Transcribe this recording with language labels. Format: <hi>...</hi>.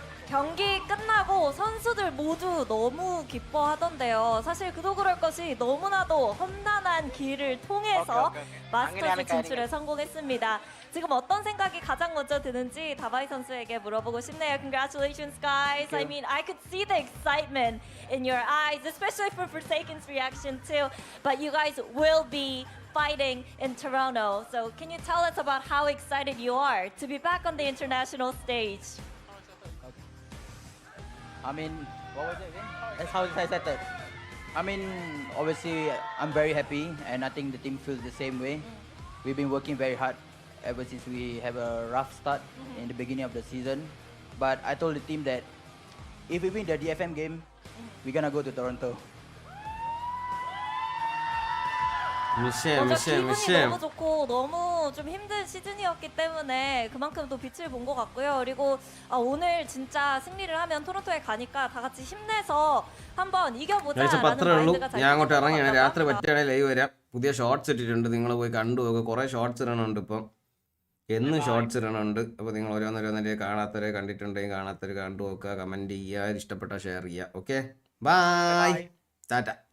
<ko>경기 끝나고 선수들 모두 너무 기뻐하던데요. 사실 그도 그럴 것이 너무나도 험난한 길을 통해서 마스터즈 진출에 성공했습니다. 지금 어떤 생각이 가장 먼저 드는지 다바이 선수에게 물어보고 싶네요.</ko> <en>Congratulations, guys. I mean, I could see the excitement in your eyes, especially for Forsaken's reaction too. But you guys will be fighting in Toronto. So can you tell us about how excited you are to be back on the international stage? I mean, what was it again? That's how I said that. I mean, obviously, I'm very happy, and I think the team feels the same way. We've been working very hard ever since we have a rough start in the beginning of the season. But I told the team that if we win the DFM game, we're gonna go to Toronto.</en> <ko>기분이 너무 좋고 너무 좀 힘든 시즌이었기 때문에 그만큼 또 빛을 본 것 같고요. 그리고 오늘 진짜 승리를 하면 토론토에 가니까 다 같이 힘내서 한번 이겨보자라는 마인드가 잘</ko> <ml>ഞാൻ അങ്ങോട്ട് ഇറങ്ങിയാണ് രാത്രി പറ്റിയാണെങ്കിൽ live വരാം. പുതിയ shorts ഇട്ടിട്ടുണ്ട്, നിങ്ങൾ പോയി കണ്ടു നോക്കുക. കുറേ ഷോർട്സ് ഇടണുണ്ട് ഇപ്പം, എന്നും ഷോർട്സ് ഇടണുണ്ട്. അപ്പോൾ നിങ്ങൾ ഓരോന്നോരോന്നേ കാണാത്തവരെ കണ്ടിട്ടുണ്ടെങ്കിൽ കാണാത്തവർ കണ്ടു നോക്കുക, കമൻറ്റ് ചെയ്യുക, ഇഷ്ടപ്പെട്ട ഷെയർ ചെയ്യുക. Okay, by, Tata.</ml>